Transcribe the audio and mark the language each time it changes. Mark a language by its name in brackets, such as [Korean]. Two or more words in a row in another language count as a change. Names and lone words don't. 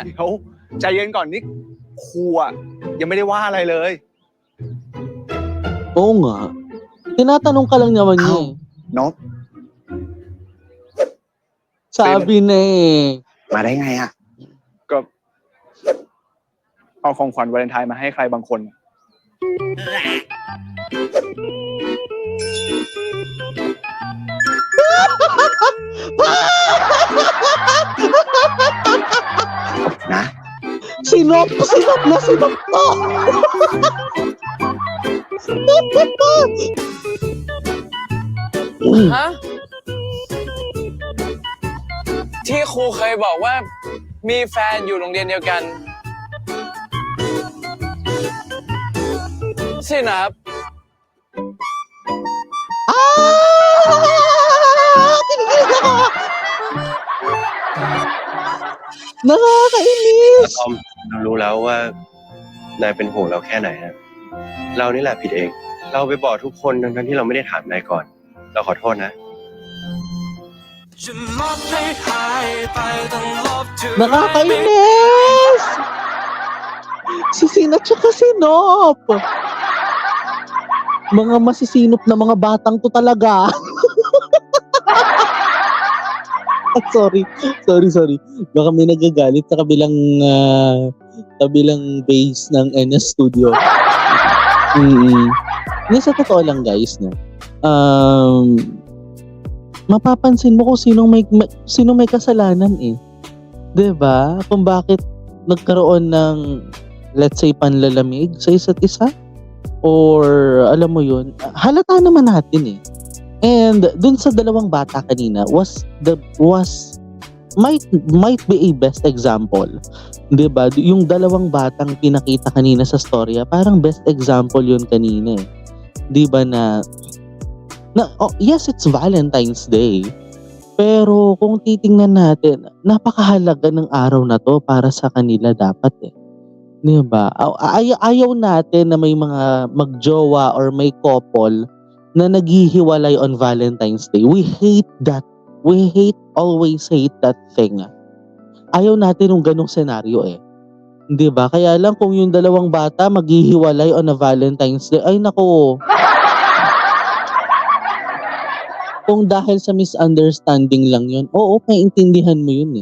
[Thai] เดี๋ยวใจเย็นก่อนนี่ครูอะยังไม่ได้ว่าอะไรเลย [Filipino] Oo nga. Tinatanong ka lang naman niya eh. [Thai] นบ [Filipino] Sabi na eh. [Thai] มาได้ไงอะ ก็เอาของขวัญวาเลนไทน์มาให้ใครบางคน นะ [Filipino] Sinop na sinop to. [Thai] ฮะ ที่ครูเคยบอกว่ามีแฟนอยู่โรงเรียนเดียวกันสินะครับ [Filipino] Kinikilig ako. Nakakainis. [Thai] ทอมเรารู้แล้วว่านายเป็นห่วงเราแค่ไหนนะเรานี่แหละผิดเอง เราไปบอกทุกคนทั้งๆที่เราไม่ได้ถามนายก่อน เราขอโทษนะ จะลบให้หายไปต้องลบเธอ [Filipino] Nakakainis. Si Sinat tsaka si Nop. Mga masisinop na mga batang to talaga. Sorry. Baka may nagagalit sa kabilang base ng NS Studio. Sa totoo lang guys, no? Mapapansin mo kung sino may kasalanan eh. 'Di ba? Kung bakit nagkaroon ng [English] let's say [Filipino] panlalamig sa isa't isa. or alam mo yun, halata naman natin eh. And dun sa dalawang bata kanina [English] might be a best example. [Filipino] 'Di ba? Yung dalawang batang pinakita kanina sa storya, parang [English] best example [Filipino] yun kanina eh. 'Di ba [English] yes, it's Valentine's Day. [Filipino] Pero kung titingnan natin, napakahalaga ng araw na to para sa kanila dapat eh. 'Di ba? Ayaw natin na may mga magjowa or may couple na naghihiwalay [English] on Valentine's Day. We hate that. Always hate that thing. [Filipino] Ayaw natin ng ganong senaryo eh. 'Di ba? Kaya lang kung yung dalawang bata maghihiwalay [English] on a Valentine's Day, [Filipino] ay nako. Kung dahil sa misunderstanding lang yun, oo, maiintindihan mo yun eh.